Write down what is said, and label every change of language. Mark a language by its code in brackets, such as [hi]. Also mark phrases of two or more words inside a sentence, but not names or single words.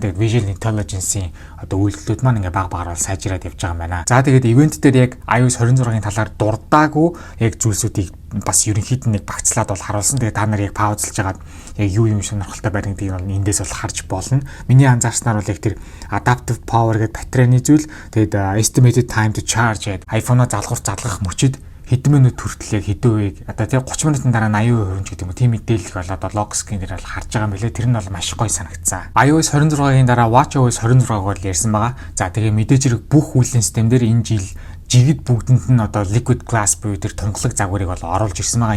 [mn] Тэгээд Visual Intelligence-ийн одоо үйлдэлүүд маань ингээд баг багаар бол сайжраад явж байгаа юм байна. За тэгээд ивент дээр яг iOS 26-гийн талаар дурдаагүй яг зүйлсүүдийг бас ерөнхийд нь нэг багцлаад бол харуулсан. Тэгээд та нар яг паузлж байгаад яг юу юм сонирхолтой байна гэдгийг бол эндээс бол харж болно. Миний анзаарснаар бол яг тэр [en] adaptive power [mn] гэдэг батарейны зүйл, тэгээд [en] estimated time to charge [mn] гэдэг iPhone-о залгах мөчид хэдэн минут хүртэл яг хэдэн үеийг одоо тийм 30 минутын дараа 80% хөрөнгө гэдэг юм уу тийм мэдээлэл бол одоо лог скрин дээр бол харж байгаа юм билээ. Тэр нь бол маш гоё санагдсан. iOS 26-гийн дараа WatchOS 26-г бол ярьсан байгаа. За тэгээ мэдээж хэрэг бүх үйлдвэрлэлийн систем дээр энэ жил жигд бүгдэнд нь одоо [en] liquid glass [mn] буюу тэр тунгалаг загварыг бол оруулж ирсэн байгаа.